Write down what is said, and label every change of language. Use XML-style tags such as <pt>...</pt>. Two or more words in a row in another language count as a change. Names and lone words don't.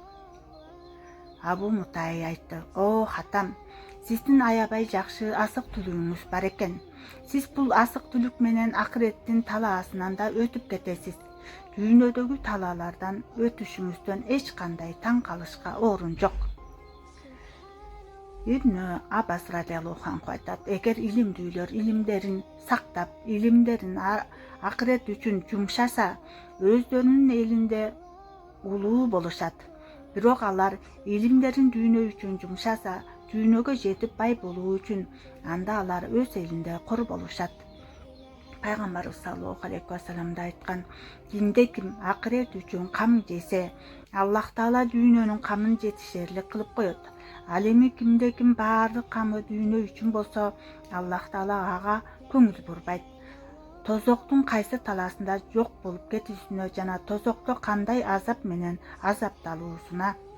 <ky>Абу Мутай айтты: о хатам, сиздин аябай жакшы азык түлүгүңүз бар экен. Сиз бул азык түлүк менен акыреттин талаасынан да өтүп кетесиз. Дүйнөдөгү талаалардан өтүшүңүздөн эч кандай таң калышка орун жок. Ибн Аббас</ky> <ar>رضي الله عنه</ar> <ky>айтат: эгер илимдүүлөр илимдерин сактап, илимдерин акырет үчүн жумшаса, өздөрүнүн элинде улуу болушат. Бирок алар илимдерин дүйнө үчүн жумшаса, дүйнөгө жетип бай болуу үчүн, анда алар өз элинде кор болушат. Пайгамбарыбыз</ky> <ar>صلى الله عليه وسلم</ar> <ky>да айткан: кимде-ким акырет үчүн кам жесе, Аллах Таала дүйнөнүн камын жетишерлик кылып коет. Ал эми кимде-ким баардык камы дүйнө үчүн болсо, Аллах Таала ага көңүл бурбайт. Тозоктун кайсы талаасында жок болуп кетүүсүнө жана тозокто кандай азап менен азапталуусуна.</ky>